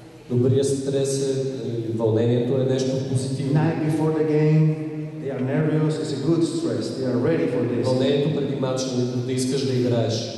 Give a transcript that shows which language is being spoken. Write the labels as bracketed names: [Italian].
[Bulgarian] Добрият стрес е, вълнението е нещо позитивно. [English] Night before the game, they are nervous. It's a good stress. They are ready for this. [Bulgarian] Вълнението преди матча, да искаш да играеш.